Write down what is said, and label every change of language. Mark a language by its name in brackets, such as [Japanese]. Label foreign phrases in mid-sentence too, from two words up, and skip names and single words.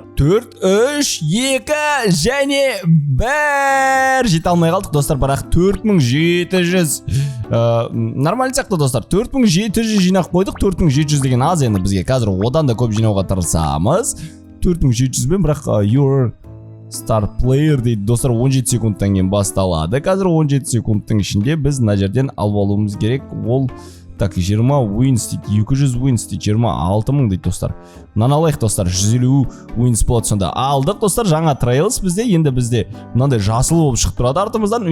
[Kazakh] 4, 3, 2 және 1 жете алмай қалдық достар, бірақ 4700 нормально сияқты достар. 4700 жинақ қойдық. 4700 деген аз енді бізге. Қазір одан да көп жинауға тырысамыз. 4700 бен, бірақ [English] your star player [Kazakh] дейді достар. 17 секундтан кейін басталады. Қазір 17 секундтың ішінде біз мына жерден алып алуымыз керек. Ол так, 20 wins дейді, 200 wins дейді, 26 мың дейді достар. Мынаны алайық достар, 150 wins болады сонда. Алдық достар, жаңа трейлс бізде, енді бізде мынандай жасыл болып шығып тұрады артымыздан.